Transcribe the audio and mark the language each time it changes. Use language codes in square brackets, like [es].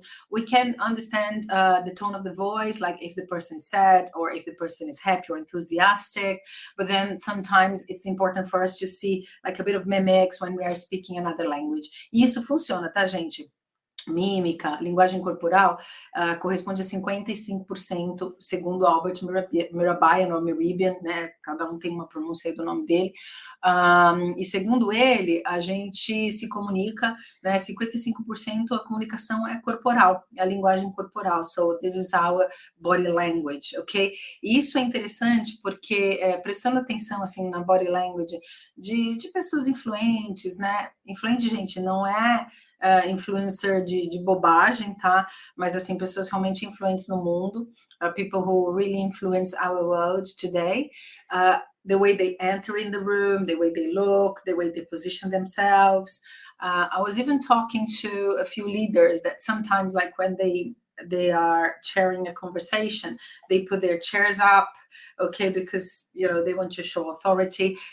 [en] We can understand the tone of the voice, like if the person is sad or if the person is happy or enthusiastic, but then sometimes it's important for us to see like a bit of mimics when we are speaking another language. [pt] E isso funciona, tá, gente? Mímica, linguagem corporal, corresponde a 55%, segundo Albert Mirabayan, ou Meribian, né? Cada um tem uma pronúncia aí do nome dele. E segundo ele, a gente se comunica, né? 55% a comunicação é corporal, é a linguagem corporal. [en] So this is our body language, ok? [pt] E isso é interessante porque, prestando atenção assim na body language de pessoas influentes, né? Influente, gente, não é influencer de bobagem, tá? Mas, assim, pessoas realmente influentes no mundo, [en] people who really influence our world today, the way they enter in the room, the way they look, the way they position themselves. I was even talking to a few leaders that sometimes, like when they are sharing a conversation, they put their chairs up, okay, because, you know, they want to show authority.